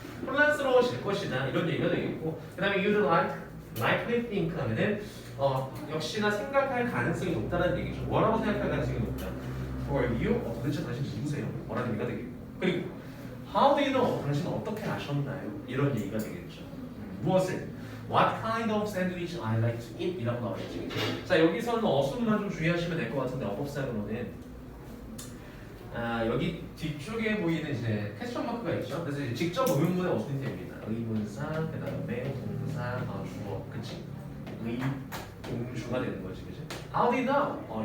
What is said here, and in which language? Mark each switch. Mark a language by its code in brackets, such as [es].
[ko] 혼란스러워질 것이다 이런 얘기가 되겠고, 그 다음에 [en] you'd likely think [ko] 하면은 역시나 생각할 가능성이 높다는 얘기죠. 뭐라고 생각할 가능성이 높다? [en] For you? [ko] 도대체 당신 누구세요? 뭐라는 얘기가 되겠고, 그리고 [en] how do you know? [ko] 당신은 어떻게 아셨나요? 이런 얘기가 되겠죠. 무엇을? [en] What kind of sandwich I like to eat? [ko] 이라고 나와있지. 자, 여기서는 어순만 좀 주의하시면 될 것 같은데 어법상으로는 여기 뒤쪽에 보이는 이제 퀘스천 마크가 있죠. 그래서 이제 직접 의문문의 어순이 됩니다. 의문사, 그 다음에 동사, 주어, 그치? 동주가 되는 거지, 그치? [en] How do you know?